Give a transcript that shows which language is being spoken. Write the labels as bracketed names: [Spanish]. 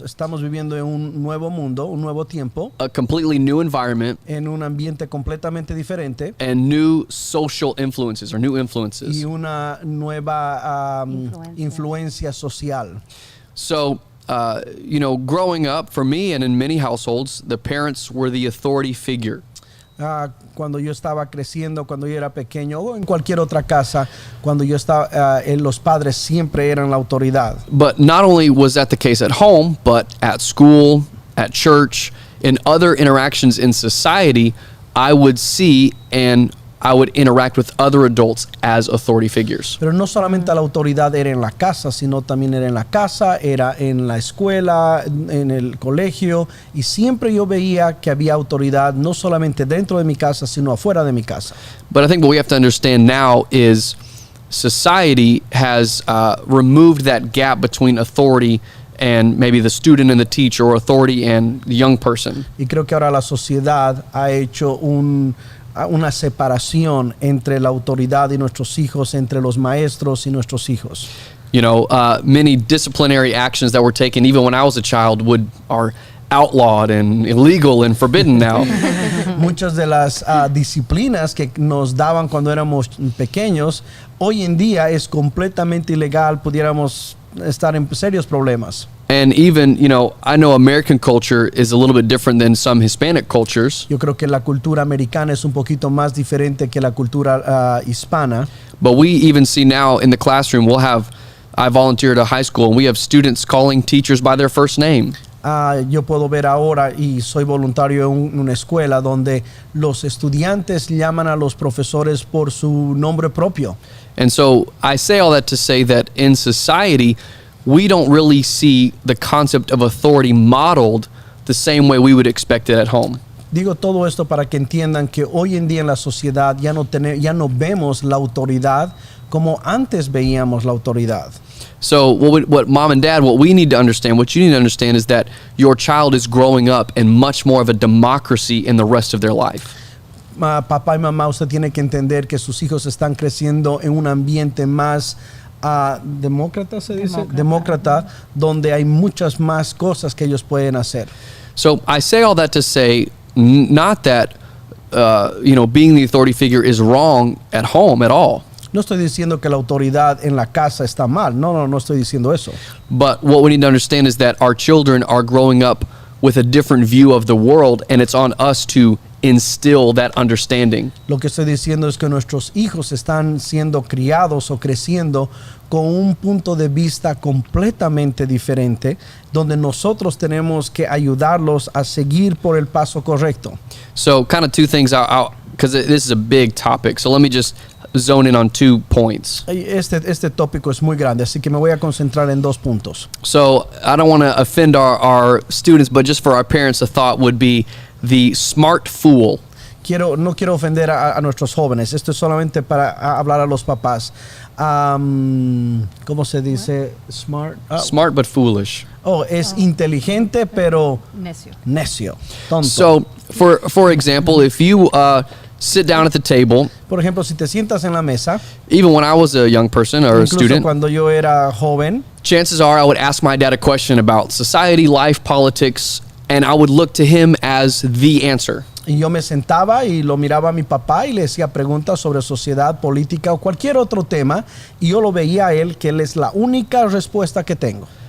[Spanish] Estamos viviendo en un nuevo mundo, un nuevo tiempo, [English] a completely new environment, [Spanish] en un ambiente completamente diferente [English] and new social influences or new [Spanish] y [English] influences. [Spanish] una nueva Influencia. influencia social. [English] So, growing up for me and in many households, the parents were the authority figure. [Spanish] Cuando yo estaba creciendo, cuando yo era pequeño o en cualquier otra casa, cuando yo estaba, los padres siempre eran la autoridad. [English] But not only was that the case at home, but at school, at church, in other interactions in society, I would see and I would interact with other adults as authority figures. [Spanish] Pero no solamente la autoridad era en la casa, sino también era en la casa, era en la escuela, en el colegio, y siempre yo veía que había autoridad no solamente dentro de mi casa, sino afuera de mi casa. [English] But I think what we have to understand now is society has removed that gap between authority and maybe the student and the teacher, or authority and the young person. [Spanish] Y creo que ahora la sociedad ha hecho una separación entre la autoridad y nuestros hijos, entre los maestros y nuestros hijos. [English] Many disciplinary actions that were taken even when I was a child are outlawed and illegal and forbidden now. [Spanish] Muchas de las disciplinas que nos daban cuando éramos pequeños, hoy en día es completamente ilegal, pudiéramos estar en serios problemas. [English] And even, I know American culture is a little bit different than some Hispanic cultures. [Spanish] Yo creo que la cultura americana es un poquito más diferente que la cultura hispana. [English] But we even see now in the classroom, I volunteer at a high school, and we have students calling teachers by their first name. [Spanish] Yo puedo ver ahora, y soy voluntario en una escuela donde los estudiantes llaman a los profesores por su nombre propio. [English] And so I say all that to say that in society, we don't really see the concept of authority modeled the same way we would expect it at home. [Spanish] Digo todo esto para que entiendan que hoy en día en la sociedad ya no vemos la autoridad como antes veíamos la autoridad. [English] So what mom and dad, what we need to understand, what you need to understand is that your child is growing up in much more of a democracy in the rest of their life. [Spanish] Papá y mamá, usted tiene que entender que sus hijos están creciendo en un ambiente más demócrata, se dice, demócrata, donde hay muchas más cosas que ellos pueden hacer. [English] So I say all that to say, not that being the authority figure is wrong at home at all. [Spanish] No estoy diciendo que la autoridad en la casa está mal. No estoy diciendo eso. [English] But what we need to understand is that our children are growing up with a different view of the world, and it's on us to instill that understanding. [Spanish] Lo que estoy diciendo es que nuestros hijos están siendo criados o creciendo con un punto de vista completamente diferente, donde nosotros tenemos que ayudarlos a seguir por el paso correcto. [English] So kind of two things, because this is a big topic, so let me just zone in on 2 points. [Spanish] Este tópico es muy grande, así que me voy a concentrar en 2 puntos. [English] So I don't want to offend our students, but just for our parents, the thought would be the smart fool. [Spanish] No quiero ofender a nuestros jóvenes. Esto es solamente para hablar a los papás. ¿Cómo se dice? Smart. [English] Smart but foolish. [Spanish] Es inteligente pero necio. Tonto. [English] So for example, if you sit down at the table. [Spanish] Por ejemplo, si te sientas en la mesa. [English] Even when I was a young person or a student. [Spanish] Cuando yo era joven. [English] Chances are I would ask my dad a question about society, life, politics, and I would look to him as the answer. [Spanish] Y yo me sentaba y lo miraba a mi papá y le hacía preguntas sobre sociedad, política o cualquier otro tema, y yo lo veía a él que él es la única respuesta que tengo.